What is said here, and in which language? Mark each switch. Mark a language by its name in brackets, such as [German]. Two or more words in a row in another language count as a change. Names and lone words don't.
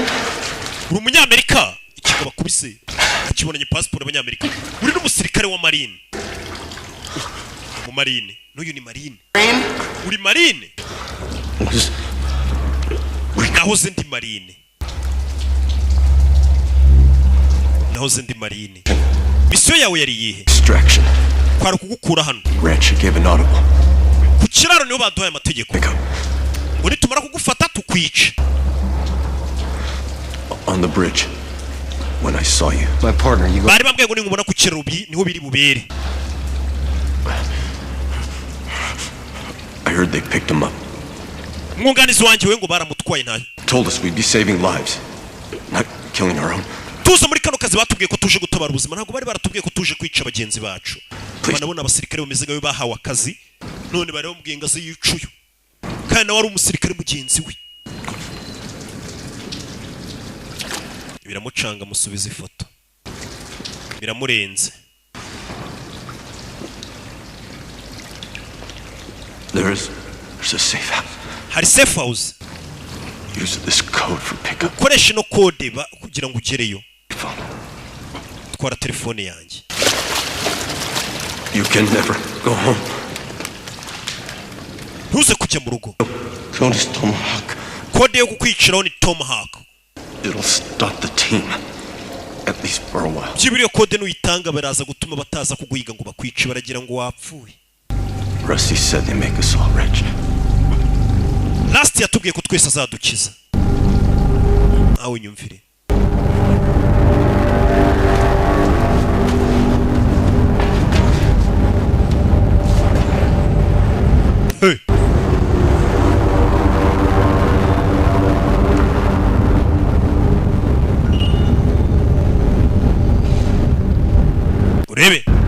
[Kinyarwanda] uri umunyamerika ikigaba kubise akibonanye passport y'abanyamerika uri n'umusirikare wa marine mu marine n'uyu ni marine uri marine nahoze ndi marine misiyo yawe yari yihe [English] Distraction. [Kinyarwanda] kwari kugukura hano [English] Rich gave an audible. [Kinyarwanda] ku kiraro niho baduhaye amategeko ngo nitumara kugufata tukwica [English] On the bridge. When I saw you. My partner, you go. [Kinyarwanda] bari bambwiye ngo ningubona ku kiraro niho biri bubere. [English] I heard they picked him up. [Kinyarwanda] Mwunganizi wanjye we ngo baramutwaye ntayo. [English] Told us we'd be saving lives, not killing our own. [Kinyarwanda] Tuza muri kano kazi batubwiye ko tuje gutabara ubuzima, ntabwo bari baratubwiye ko tuje kwica bagenzi bacu. Banabona abasirikare bameze gawe bahawe akazi, none bari bamubwiye ngo aze yicuyo. Kandi nawe ari umusirikare mugenzi we. Biramucanga musubiza ifoto. Biramurenze. [English] There's a safe house. [Kinyarwanda] Hari [English] safe house. Use this code for pickup. [Kinyarwanda] Koresha no code kugira ngo ugereyo. Twara telefone yanjye. [English] You can never go home. [Kinyarwanda] Ntuze kujya mu rugo. [English] Code is Tomahawk. [Kinyarwanda] Code yo kukwiciraho ni Tomahawk. [English] It'll stop the team. At least for a while. [Kinyarwanda] Jibiriyo code nuyitanga baraza gutuma bataza kuguhiga ngo bakwice baragira ngo wapfuye. [English] Rusty said they make us all rich. [Kinyarwanda] Last yatubwiye ko twese azadukiza. Aho nyumvire. Hey. Urebe.